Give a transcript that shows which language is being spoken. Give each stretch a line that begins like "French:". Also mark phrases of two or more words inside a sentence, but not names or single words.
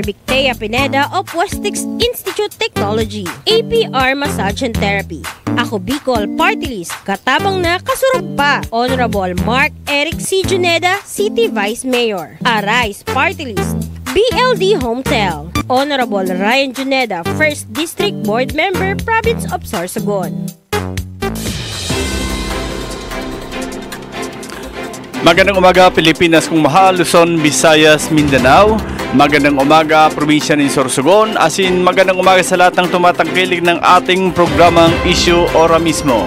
English: Victea Pineda of Westex Institute Technology, APR Massage and Therapy.
Bikol: Ako Bicol Party List, katabang na kasurog pa, Honorable Mark Eric C.
English: Juneda, City Vice Mayor. Arise Party List, BLD Hometel, Honorable Ryan Juneda, 1st District Board Member, Province of Sorsogon.
Filipino: Magandang umaga Pilipinas kung mahal, Luzon, Visayas, Mindanao. Magandang umaga probinsya ng Sorsogon. Asin magandang umaga sa lahat ng tumatangkilik ng ating programang Issue Ora Mismo.